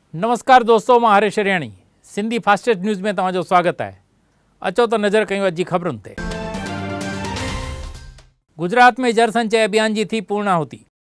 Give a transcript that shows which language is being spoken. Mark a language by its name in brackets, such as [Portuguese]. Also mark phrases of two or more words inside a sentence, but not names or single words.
[Sindhi] नमस्कार दोस्तों, मां हरेश हरियाणी सिंधी फास्टेस्ट न्यूज़ में तव्हांजो स्वागत है। अचो तो नज़र कयूं अॼु जी ख़बरुनि ते। गुजरात में जल संचय अभियान जी थी पूर्णाहुति।